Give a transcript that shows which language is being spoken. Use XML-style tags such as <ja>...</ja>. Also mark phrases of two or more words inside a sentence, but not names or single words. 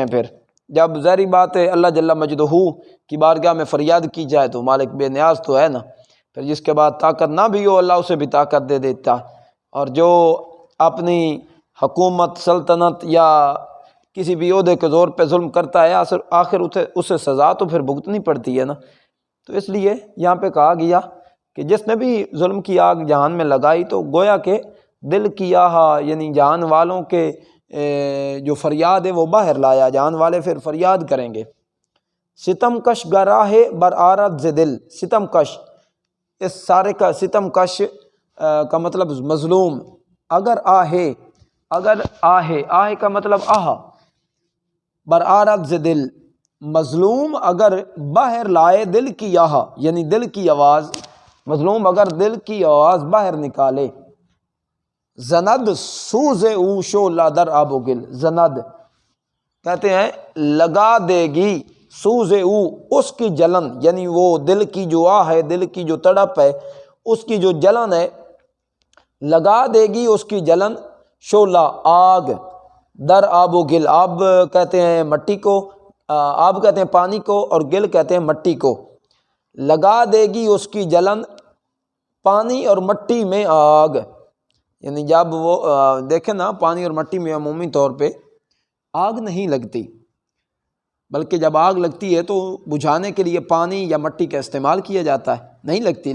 <ur>پھر جب ظاہری بات ہے اللہ جل مجدہ کی بارگاہ میں فریاد کی جائے تو مالک بے نیاز تو ہے نا، پھر جس کے بعد طاقت نہ بھی ہو اللہ اسے بھی طاقت دے دیتا، اور جو اپنی حکومت، سلطنت یا کسی بھی عہدے کے زور پہ ظلم کرتا ہے آخر اسے سزا تو پھر بھگتنی پڑتی ہے نا۔ تو اس لیے یہاں پہ کہا گیا کہ جس نے بھی ظلم کی آگ جہان میں لگائی تو گویا کہ دل کی آہ، یعنی جہان والوں کے جو فریاد ہے وہ باہر لایا، جہان والے پھر فریاد کریں گے۔</ur> <fa>ستم کش گراہ بر آرد ز دل، ستم کش،</fa> <ur>اس سارے کا</ur> <fa>ستم کش</fa> <ur>کا مطلب مظلوم، اگر آہے، اگر آہے، آہے کا مطلب آہ،</ur> <fa>بر آرد ز دل،</fa> <ur>مظلوم اگر باہر لائے دل کی آہ، یعنی دل کی آواز، مظلوم اگر دل کی آواز باہر نکالے۔</ur> <fa>زند سوز او شعلہ در آب و گل،</fa> <ur>زند کہتے ہیں لگا دے گی،</ur> <fa>سوز او</fa> <ur>اس کی جلن، یعنی وہ دل کی جو آہ ہے، دل کی جو تڑپ ہے، اس کی جو جلن ہے، لگا دے گی اس کی جلن، شعلہ آگ،</ur> <fa>در آب و</fa> <ur>گل، آب کہتے ہیں مٹی کو، آب کہتے ہیں پانی کو، اور گل کہتے ہیں مٹی کو، لگا دے گی اس کی جلن پانی اور مٹی میں آگ، یعنی جب وہ دیکھیں نا پانی اور مٹی میں عمومی طور پہ آگ نہیں لگتی، بلکہ جب آگ لگتی ہے تو بجھانے کے لیے پانی یا مٹی کا استعمال کیا جاتا ہے، نہیں لگتی۔</ur>